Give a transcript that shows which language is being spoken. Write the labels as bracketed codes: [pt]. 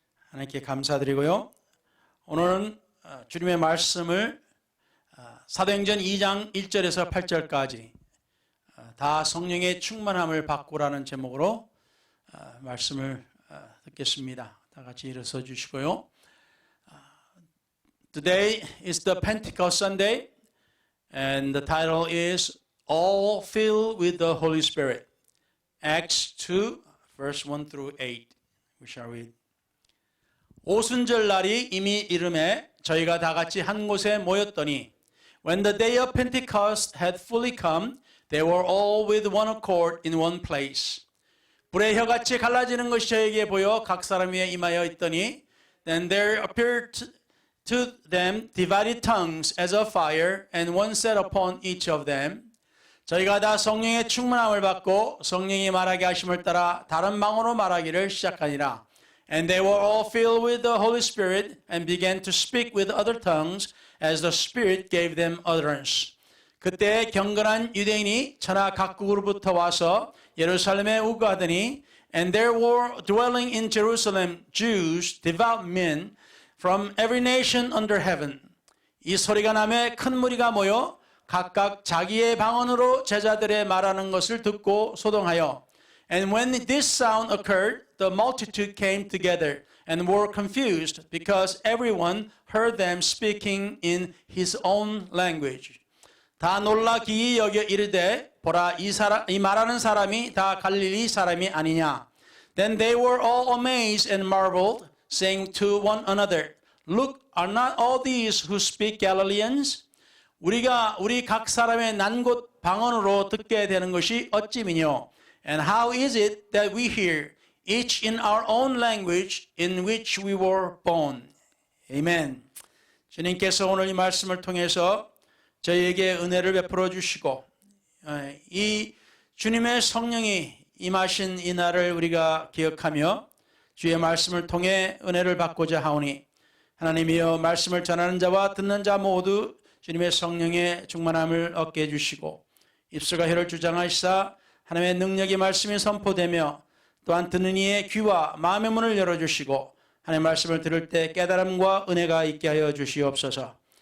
[ko] 하나님께 감사드리고요. 오늘은 주님의 말씀을 사도행전 2장 1절에서 8절까지 다 성령의 충만함을 받고라는 제목으로 말씀을 듣겠습니다. 다 같이 일어서 주시고요. [en] Today is the Pentecost Sunday and the title is All Filled with the Holy Spirit. Acts 2, verse 1 through 8. We shall read. [ko] 오순절 날이 이미 이름에 저희가 다 같이 한 곳에 모였더니 [en] When the day of Pentecost had fully come, they were all with one accord in one place. [ko] 불의 혀같이 갈라지는 것이 저에게 보여 각 사람 위에 임하여 있더니 [en] Then there appeared to them divided tongues as of fire, and one sat upon each of them. [ko] 저희가 다 성령의 충만함을 받고 성령이 말하게 하심을 따라 다른 방언으로 말하기를 시작하니라. [en] And they were all filled with the Holy Spirit and began to speak with other tongues as the Spirit gave them utterance. [ko] 그때 경건한 유대인이 천하 각국으로부터 와서 예루살렘에 우거하더니 [en] And there were dwelling in Jerusalem Jews, devout men from every nation under heaven. [ko] 이 소리가 나매 큰 무리가 모여 각각 자기의 방언으로 제자들의 말하는 것을 듣고 소동하여 [en] And when this sound occurred, the multitude came together and were confused because everyone heard them speaking in his own language. [ko] 다 놀라 기이 여겨 이르되 보라 이 말하는 사람이 다 갈릴리 사람이 아니냐. [en] Then they were all amazed and marveled, saying to one another, Look, are not all these who speak Galileans? [ko] 우리 각 사람의 난 곳 방언으로 듣게 되는 것이 어찌미뇨? [en] And how is it that we hear, each in our own language in which we were born? Amen. [ko] 주님께서 오늘 이 말씀을 통해서 저희에게 은혜를 베풀어 주시고 이 주님의 성령이 임하신 이 날을 우리가 기억하며 주의 말씀을 통해 은혜를 받고자 하오니 하나님이여 말씀을 전하는 자와 듣는 자 모두 주님의 성령의 충만함을 얻게 해주시고 입술과 혀를 주장하시사 하나님의 능력의 말씀이 선포되며 또한 듣는 이의 귀와 마음의 문을 열어주시고 하나님의 말씀을 들을 때 깨달음과 은혜가 있게 하여 주시옵소서.